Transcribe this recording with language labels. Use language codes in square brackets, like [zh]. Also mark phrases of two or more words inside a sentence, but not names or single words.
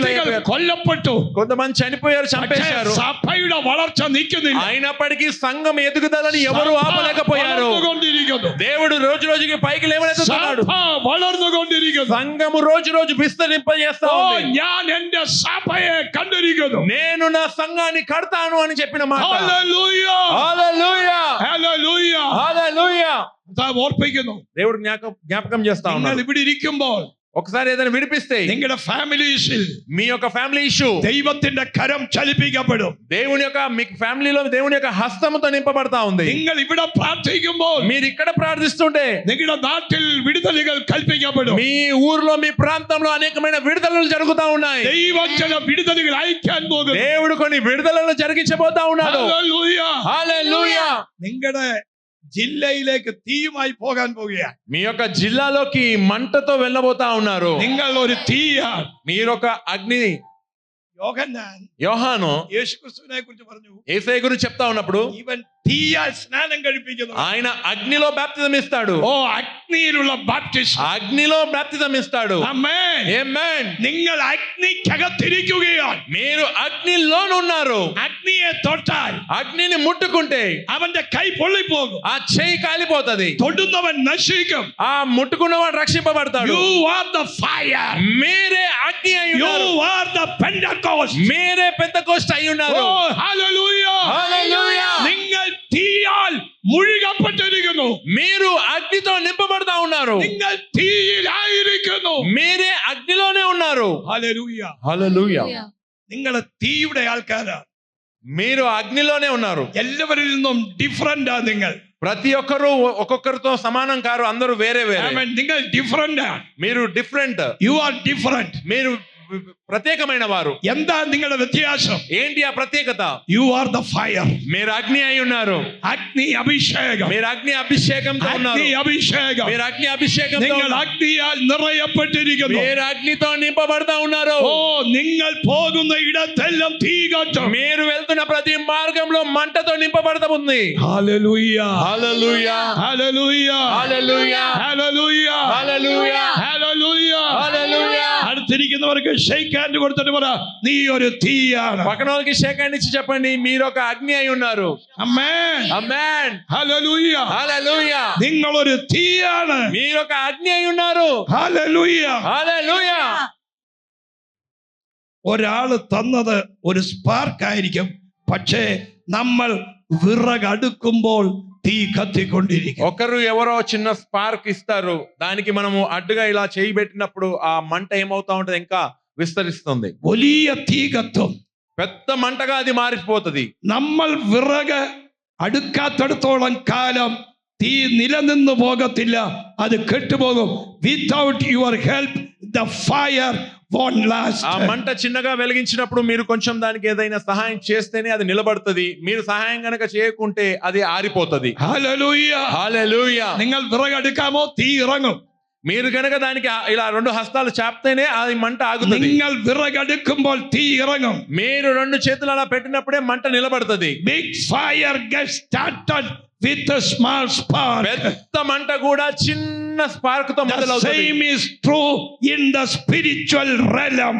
[ml] വ്യക്തികൾ కొల్లപ്പെട്ടു. [te] కొంతమంది చనిపోయారు, చంపేశారు. [ml] സഭയുടെ വളർച്ച നിൽക്കുന്നില്ല. [te] అయినప్పటికీ సంఘం ఎదుగుదలని ఎవరు ఆపలేకపోయారు. [ml] വളർന്നുകൊണ്ടിരിക്കുന്നു. [te] దేవుడు రోజు రోజుకి పైకి లేవనెత్తుతున్నాడు. [ml] സഭ വളർന്നുകൊണ്ടിരിക്കുന്നു. [te] సంఘము రోజు రోజు విస్తరింపజేస్తా [ml] ഓ, [te] ఉంది. [ml] ഞാൻ എന്റെ സഭയെ കണ്ടിരിക്കുന്നു. [te] నేను నా సంఘాన్ని కడతాను అని చెప్పిన మాట. [ml] ഹല്ലേലൂയ, [te] హల్లెలూయా, [ml] ഹല്ലേലൂയ. [te] హల్లెలూయా. [ml] കർത്താവ് ഓർപ്പിക്കുന്നു, [te] దేవుడు జ్ఞాపకం చేస్తా [ml] നിങ്ങൾ [te] ఉన్నాడు. [ml] ഇവിടെ ഇരിക്കുമ്പോൾ [te] ఒకసారి ఏదైనా విడిపిస్తే [ml] നിങ്ങളുടെ ഫാമിലീസിൽ [te] మీ యొక్క [en] family issue [ml] ദൈവത്തിന്റെ കരം ചലിപ്പിക്കപ്പെടും. [te] దేవుని యొక్క మీ ఫ్యామిలీలో దేవుని యొక్క హస్తముతో నింపబడతా ఉంది. [ml] നിങ്ങൾ ഇവിടെ പ്രാർത്ഥിക്കുമ്പോൾ [te] మీరు ఇక్కడ ప్రార్థిస్తుంటే [ml] നിങ്ങളുടെ നാട്ടിൽ വിടുതലുകൾ കൽപ്പിക്കപ്പെടും. [te] మీ ఊర్లో, మీ ప్రాంతంలో అనేకమైన విడుదలలు జరుగుతా ఉన్నాయి. [ml] ദൈവം ചില വിടുതലുകൾ അയക്കാൻ പോകുന്നു. [te] దేవుడు కొన్ని విడుదలలు జరిగించబోతా ఉన్నాడు. [ml] ഹല്ലേലൂയ. [te] హల్లెలూయా. [ml] നിങ്ങളുടെ ജില്ലയിലേക്ക് തീയുമായി പോകാൻ പോവുകയാണ്. [te] మీ యొక్క జిల్లాలోకి మంటతో వెళ్ళబోతా ఉన్నారు. [ml] നിങ്ങൾ ഒരു തീയാണ്. [te] మీరొక అగ్ని. [ml] യോഹന്നാൻ [te] యోహాను [ml] യേശുക്രിസ്തുവിനെ കുറിച്ച് പറഞ്ഞു, [te] యేసయ్య గురించి చెప్తా ఉన్నప్పుడు [ml] ഇവൻ തീയാൽ സ്നാനം കഴിപ്പിക്കുന്നു. [te] ఆయన అగ్నిలో బాప్తిజం ఇస్తాడు. [ml] ഓ, അഗ്നിയിലുള്ള ബാപ്റ്റിസം. [te] అగ్నిలో బాప్తిజం ఇస్తాడు. [ml] ആമേൻ. [te] ఆమేన్. [ml] നിങ്ങൾ അഗ്നിക്കകത്തിരിക്കുകയാണ്. [te] మీరు అగ్నిలోనున్నారు. [ml] അഗ്നിയെ തൊട്ടാൽ [te] అగ్నిని ముట్టుకుంటే [ml] അവന്റെ കൈ പൊള്ളിപ്പോകും. [te] ఆ చెయ్యి కాలిపోతది. [ml] തൊടുന്നവൻ നശിക്കും. [te] ఆ ముట్టుకున్నవాడు రక్షింపబడతాడు. [en] You are the fire. [te] మీరే అగ్ని అయి [en] You [te] ఉన్నారు. [en] are the Pentecost. [te] మీరే పెంతెకోస్తు అయి ఉన్నారు. [en] Oh, hallelujah. [te] హల్లెలూయా. [ml] നിങ്ങൾ തീയാൽ മുഴുകപ്പെട്ടിരിക്കുന്നു. [te] మీరు అగ్నితో నింపబడతా ఉన్నారు. [ml] നിങ്ങൾ തീയിലായിരിക്കുന്നു. [te] మీరే అగ్నిలోనే ఉన్నారు. [en] Hallelujah. [te] హల్లెలూయా. [ml] നിങ്ങൾ തീയുടെ ആൾക്കാരാണ്. [te] మీరు అగ్నిలోనే ఉన్నారు. [ml] എല്ലാവരിൽ നിന്നും ഡിഫറന്റ് ആ. നിങ്ങൾ [te] ప్రతి ఒక్కరు ఒక్కొక్కరితో సమానం కారు. అందరూ వేరే వేరే. [ml] നിങ്ങൾ ഡിഫറന്റ് ആണ്. [te] మీరు డిఫరెంట్. [en] You are different. [te] మీరు ప్రత్యేకమైన వారు. [ml] എന്താ നിങ്ങളുടെ വ്യത്യാസം? [te] ఏంటి ఆ ప్రత్యేకత? [en] You are the fire. [te] మీరు అగ్ని అయి ఉన్నారు. [ml] അഗ്നി അഭിഷേകം. [te] మీరు అగ్ని అభిషేకంతో ఉన్నారు. [ml] അഗ്നി അഭിഷേകം. [te] మీరు అగ్ని అభిషేకంతో [ml] നിങ്ങൾ [te] ఉన్నారు. [ml] അഗ്നിയാൽ നിറയപ്പെട്ടിരിക്കുന്നു. [te] మీరు అగ్నితో నింపబడతా ఉన్నారు. [ml] ഓ, നിങ്ങൾ പോകുന്ന ഇടത്തെല്ലാം തീ കത്തും. [te] మీరు వెళ్తున్న ప్రతి మార్గంలో మంటతో నింపబడతా ఉంది. [ml] ഹല്ലേലൂയ. [te] హల్లెలూయా, [ml] ഹല്ലേലൂയ. [te] హల్లెలూయా, [ml] ഹല്ലേലൂയ. [te] హల్లెలూయా, [ml] ഹല്ലേലൂയ. [te] హల్లెలూయా. [ml] അടുത്തിരിക്കുന്നവർക്ക് [en] shake hand [ml] കൊടുത്തിട്ട് പറ, നീ ഒരു തീയാണ്. [te] పక్కన వాళ్ళకి [en] shake hand [te] ఇచ్చి చెప్పండి, మీరు ఒక అగ్ని అయి ఉన్నారు. [ml] ആമേൻ. [te] ఆమేన్. [ml] ഹല്ലേലൂയ. [te] హల్లెలూయా. [ml] നിങ്ങൾ ഒരു തീയാണ്. [te] మీరు ఒక అగ్ని అయి ఉన్నారు. [ml] ഹല്ലേലൂയ. [te] హల్లెలూయా. [ml] ഒരാള് തന്നത് ഒരു സ്പാർക്ക് ആയിരിക്കും, പക്ഷേ നമ്മൾ വിറകടുക്കുമ്പോൾ തീ കത്തിക്കൊണ്ടിരിക്കും. [te] ఒకరు ఎవరో చిన్న స్పార్క్ ఇస్తారు, దానికి మనము అడ్డుగా ఇలా చేయి పెట్టినప్పుడు ఆ మంట ఏమవుతా ఉంటది, ఇంకా విస్తరిస్తుంది. [ml] വലിയ തീ കത്തും. [te] పెద్ద మంటగా అది మారిపోతుంది. [ml] നമ്മൾ വിറക് അടുക്കാത്തടത്തോളം കാലം തീ നിലനിന്ന് പോകത്തില്ല, അത് കെട്ടുപോകും. [en] without your help the fire won't last. [te] ఆ మంట చిన్నగా వెలిగించినప్పుడు మీరు కొంచెం దానికి ఏదైనా సహాయం చేస్తేనే అది నిలబడుతుంది. మీరు సహాయం గనక చేయకుంటే అది ఆరిపోతుంది. హల్లెలూయా, హల్లెలూయా. [ml] നിങ്ങൾ വിറകെടുക്കാമോ, തീ ഇറങ്ങും. [te] మీరు గనక దానికి ఇలా రెండు హస్తాలు చాపితేనే అది మంట ఆగుతుంది. [ml] നിങ്ങൾ വിറകെടുക്കുമ്പോൾ തീ ഇറങ്ങും. [te] మీరు రెండు చేతులు అలా పెట్టినప్పుడే మంట నిలబడుతుంది. [en] Big fire gets started with a small spark. [te] పెద్ద మంట కూడా చిన్న స్పార్క్ తో [en] The [te] మొదలవుతుంది. [en] same is true in the spiritual realm.